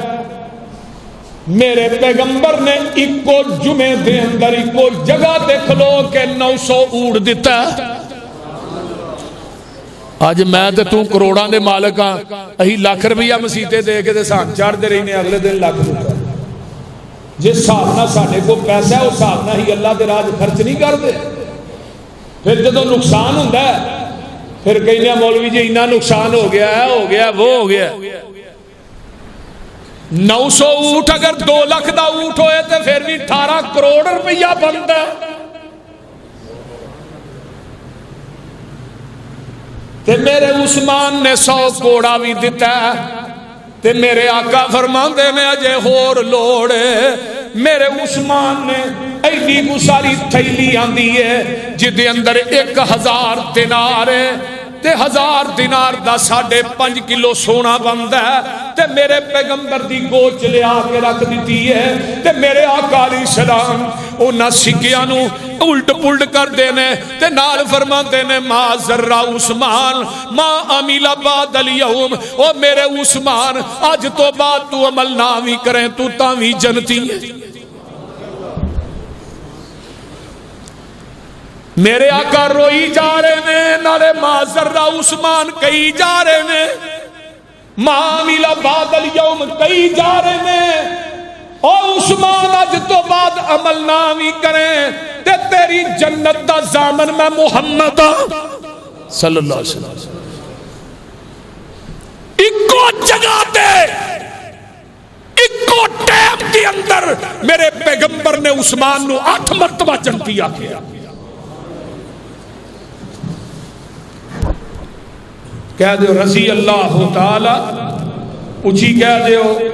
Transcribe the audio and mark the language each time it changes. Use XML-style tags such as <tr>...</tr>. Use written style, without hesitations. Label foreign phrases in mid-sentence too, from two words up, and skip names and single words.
<pa>میرے پیغمبر نے ایکو جمعے دے اندر ایکو جگہ تے کھلو کے 900 اونٹ دیتا آج میں تے تو کروڑاں دے مالک ہاں اہی لاکھ روپیہ مسیتے دے کے تے سان چڑھ دے رہی نے اگلے دن لاکھ دیتا جس حساب نہ ساڈے کو پیسہ ہے اس حساب نہ ہی اللہ دے راج خرچ نہیں کرتے پھر جدوں نقصان ہوندا ہے پھر کہنے مولوی جی اتنا نقصان ہو گیا ہے ہو گیا وہ ہو گیا 900 اونٹ اگر 2 لاکھ دا اونٹ ہوئے تو پھر بھی 18 کروڑ روپیہ بنتا ہے تے میرے عثمان نے 100 کوڑا بھی دیتا ہے تے میرے آقا فرماندے نے اجے ہور لوڑے میرے عثمان نے ایڈی کو ساری تھیلی آندی ہے جدے اندر 1000 دینار ہے تے 1000 دینار دا 5.5 کلو سونا بندا ہے تے میرے پیغمبر دی گوچ لے آ کے رکھ دیتی ہے تے میرے آقا</pa> <ar>علیہ السلام</ar> <pa>انہاں سکیاں نو الٹ پلٹ کر دینے تے نال فرماندے نے</pa> <ar>ما ذرہ عثمان ما عمل بعد اليوم</ar> <pa>او میرے عثمان اج تو بعد تو عمل نہ بھی کریں تو تاوی جنتی ہے میرے آقا روئی جا رہے ہیں نالے</pa> <ar>ما ذرہ عثمان</ar> <pa>کئی جا رہے ہیں</pa> <ar>ما عمل بعد اليوم</ar> <pa>کئی جا رہے ہیں او عثمان اج تو بعد عمل نہ بھی کریں تے تیری جنت دا ضامن میں محمد</pa> <ar>صلی اللہ علیہ وسلم</ar> <pa>ایکو جگہ تے ایکو ٹائم کے اندر میرے پیغمبر نے عثمان نو 8 مرتبہ جنتی آکھیا کہہ دیو</pa> <ar>رضی اللہ تعالی</ar> <pa>اچھی کہہ دیو</pa>